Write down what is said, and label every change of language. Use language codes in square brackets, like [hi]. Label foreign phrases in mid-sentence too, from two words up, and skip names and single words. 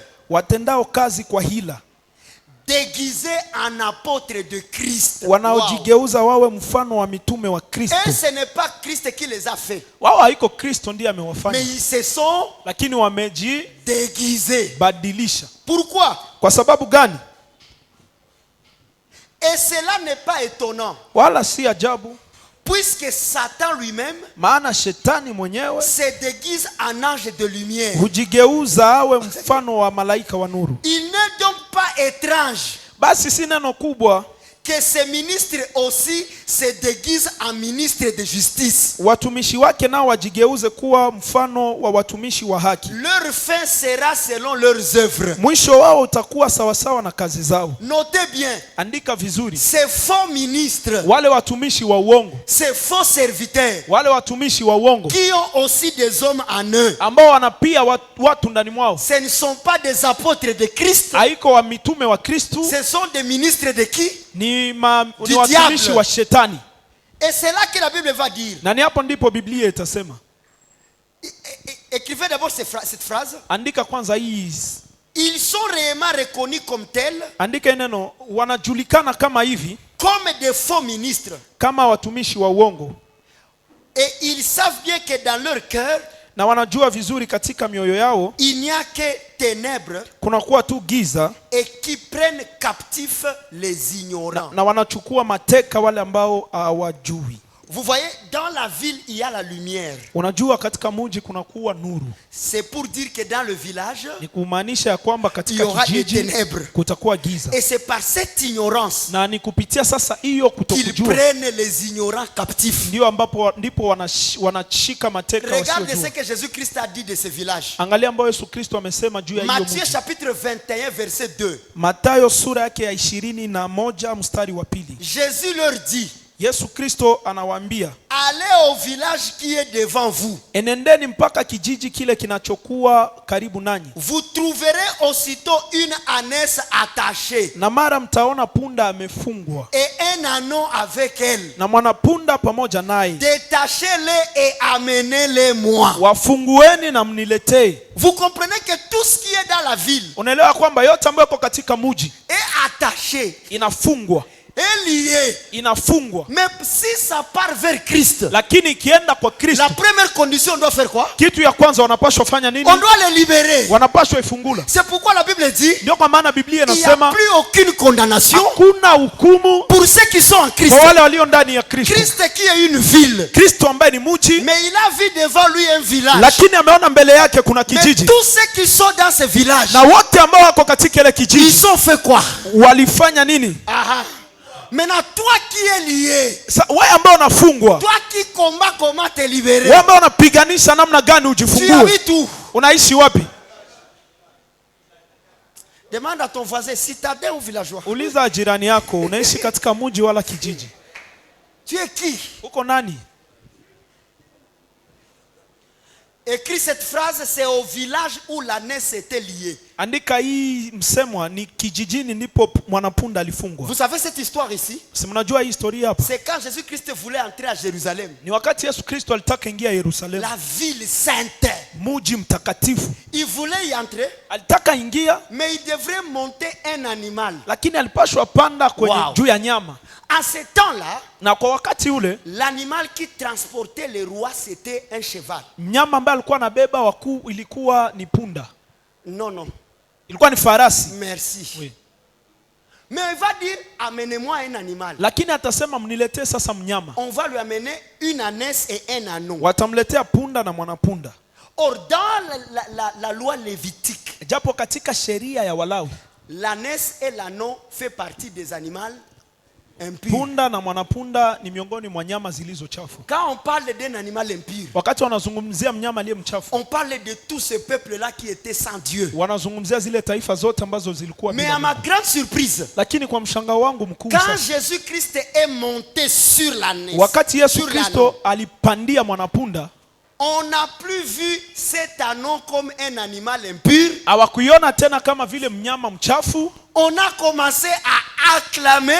[sw] watendao kazi kwa hila, [fr] déguisés en apôtres de Christ, [sw] wanaojigeuza wawe mfano wa mitume wa Kristo. [fr] Et ce n'est pas Christ qui les a fait. [sw] Wao haiko Kristo ndiye amewafanya. [fr] Mais ils se sont [sw] lakini wameji [fr] déguisés. [sw] Badilisha. [fr] Pourquoi? [sw] Kwa sababu gani? [fr] Et cela n'est pas étonnant. [sw] Wala si ajabu. [fr] Puisque Satan lui-même, [sw] maana shetani mwenyewe, [fr] se déguise en ange de lumière. [sw] Hujigeuza awe mfano wa malaika wa nuru. [fr] Il n'est donc pas étrange. [sw] Basi si neno kubwa [fr] que ces ministres aussi se déguisent en ministres de justice. [sw] Watumishi wake nao wajigeuze kuwa mfano wa watumishi wa haki. [fr] Leur fin sera selon leurs œuvres. [sw] Mwisho wao utakuwa sawa sawa na kazi zao. [fr] Notez bien. [sw] Andika vizuri. [fr] Ces faux ministres, [sw] wale watumishi wa uongo, [fr] ces faux serviteurs, [sw] wale watumishi wa uongo, [fr] qui ont aussi des hommes en eux, [sw] ambao wanapia watu ndani mwao, [fr] ce ne sont pas des apôtres de Christ. [sw] Haiko wa mitume wa Kristo. [fr] Ce sont des ministres de qui? [sw] Ni watumishi wa shetani. [fr] Et c'est là que la Bible va dire. [sw] Na ni hapo ndipo Biblia itasema. [fr] Écrivez d'abord cette phrase. [sw] Andika kwanza hii [fr] ils sont réellement reconnus comme tels. [sw] Andika neno, wanajulikana kama hivi, [fr] comme des faux ministres. [sw] Kama watumishi wa uongo. [fr] Et ils savent bien que dans leur cœur, [sw] na wanajua vizuri katika mioyo yao, [fr] il n'y a que ténèbres, [sw] kunakuwa tu giza, [fr] et qui prennent captifs les ignorants. [sw] Na wanachukua mateka wale ambao hawajui. [fr] Vous voyez, dans la ville, il y a la lumière. [sw] Unajua katika mji kunakuwa nuru. [fr] C'est pour dire que dans le village, [sw] ni kumaanisha ya kwamba katika kijiji kutakuwa giza. [fr] Et c'est par cette ignorance, [sw] na ni kupitia sasa hiyo kutokujua, [fr] qu'ils prennent les ignorants captifs. [sw] Ndipo wanashika mateka wasiojua. [fr] Regarde ce que Jésus-Christ a dit de ce village. [sw] Angalia ambayo Yesu Kristo amesema juu ya hiyo mji. [fr] Matthieu chapitre 21 verset 2. [sw] Mathayo sura yake ya 21 mstari wa 2. [fr] Jésus leur dit, [sw] Yesu Kristo anawaambia, [fr] allez au village qui est devant vous. [sw] Enendeni mpaka kijiji kile kinachokuwa karibu nanyi. [fr] Vous trouverez aussitôt une ânesse attachée. [sw] Na mara mtaona punda amefungwa. [fr] Et un ânon avec elle. [sw] Na mwanapunda pamoja naye. [fr] Détachez-les et amenez-les moi. [sw] Wafungueni na mniletee. [fr] Vous comprenez que tout ce qui est dans la ville, [sw] unaelewa kwamba yote ambayo iko katika mji [fr] est attaché, [sw] inafungwa, [fr] est lié, [sw] inafungwa. [fr] Mais si ça part vers Christ, [sw] lakini ikienda kwa Kristo, [fr] la première condition, on doit faire quoi? [sw] Kitu ya kwanza wanapaswa fanya nini? [fr] On doit les libérer. [sw] Wanapaswa ifungula. [fr] C'est pourquoi la Bible dit, [sw] ndio kwa maana Biblia inasema, [fr] il n'y a plus aucune condamnation, [sw] hakuna hukumu [fr] pour ceux qui sont en Christ. [sw] Kwa wale walio ndani ya Kristo. [fr] Christ qui est une ville, [sw] Kristo ambaye ni mji, [fr] mais il a vu devant lui un village. [sw] Lakini ameona mbele yake kuna kijiji. [fr] Mais tous ceux qui sont dans ce village, [sw] na wote ambao wako katika ile kijiji, [fr] ils ont fait quoi? [sw] Walifanya nini? Aha. [fr] Maintenant, toi qui es lié, [sw] wewe ambao unafungwa, [fr] toi qui combats comment te libérer, [sw] wewe ambao unapiganisha namna gani ujifungue, [fr] tu habites où? [sw] Unaishi wapi? [fr] Demande à ton voisin, citadin ou villageois. [sw] Uliza jirani yako, unaishi katika mji wala kijiji? [fr] Tu es qui? [sw] Uko nani? [fr] Écris cette phrase, c'est au village où l'ânesse était liée. [sw] Andika hii msemwa ni kijijini ndipo mwanapunda alifungwa. [fr] Vous savez cette histoire ici? [sw] Si mnajua hii historia hapa? [fr] C'est quand Jésus-Christ voulait entrer à Jérusalem. [sw] Ni wakati Yesu Kristo alitaka ingia Yerusalemu. [fr] La ville sainte. [sw] Mji mtakatifu. [fr] Il voulait y entrer. [sw] Alitaka ingia, [fr] mais il devrait monter un animal. [sw] Lakini alipashwa panda kwenye juu ya nyama. [fr] En ce temps-là, [sw] na kwa wakati ule, [fr] l'animal qui transportait les rois c'était un cheval. [sw] Mnyama ambaye alikuwa anabeba wakuu ilikuwa ni punda. [fr] Non. [sw] Ilikuwa ni farasi. [fr] Merci. Oui. Mais il va dire, amenez-moi un animal. [sw] Lakini atasema mniletee sasa mnyama. [fr] On va lui amener une ânesse et un ânon. [sw] Watamletea punda na mwanapunda. [fr] Or dans la loi lévitique, [sw] japo katika sheria ya Walawi, [fr] l'ânesse et l'ânon fait partie des animaux impurs. [sw] Punda na mwanapunda ni miongoni mwa nyama zilizo chafu. [fr] Quand on parle d'un animal impur, [sw] wakati wanazungumzia mnyama aliye mchafu, [fr] on parle de tout ce peuple là qui était sans Dieu. [sw] Wanazungumzia zile taifa zote ambazo zilikuwa bila Mungu. [fr] Mais à ma grande surprise, [sw] lakini kwa mshangao wangu mkuu [fr] quand Jésus-Christ est monté sur l'ânesse, [sw] wakati Yesu Kristo alipandia mwanapunda, [fr] on n'a plus vu cet ânon comme un animal impur. [sw] Hawakuiona tena kama vile mnyama mchafu. [fr] On a commencé à acclamer.